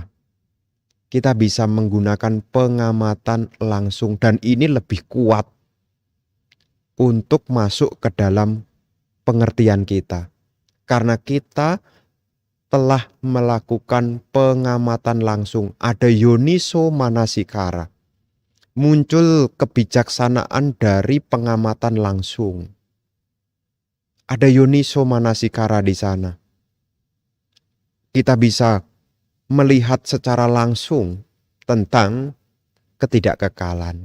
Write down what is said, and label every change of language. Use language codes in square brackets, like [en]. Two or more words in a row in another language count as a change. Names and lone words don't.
[id] Kita bisa menggunakan pengamatan langsung dan ini lebih kuat untuk masuk ke dalam pengertian kita. Karena kita telah melakukan pengamatan langsung, ada [pi] yoniso manasikara. [id] Muncul kebijaksanaan dari pengamatan langsung. Ada [pi] yoniso manasikara [id] di sana. Kita bisa melihat secara langsung tentang ketidakkekalan.